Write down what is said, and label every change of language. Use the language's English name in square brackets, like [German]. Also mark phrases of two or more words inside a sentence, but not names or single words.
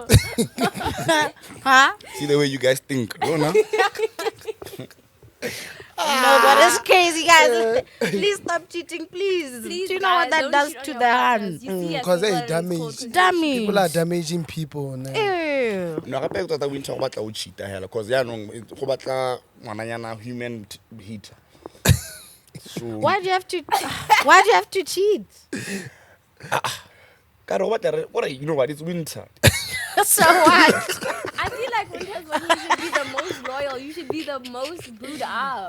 [English] Huh? See the way you guys think. No, no. No, but it's crazy, guys. Please stop cheating, please. Please, Do you know what guys, that don't does cheat on to your the partners. hand? You see, as 'cause they people, it's damage. called control. Damage. People are damaging people. Ne? Ew. No, [Tswana] gape tota o intsa go batla o cheata hela because yaanong go batla ngwananyana [English] human heat. So Why do you have to? Why do you have to cheat? God, what are you know what? It's winter. So what? I feel like winter's when you should be the most loyal. You should be the most booed up.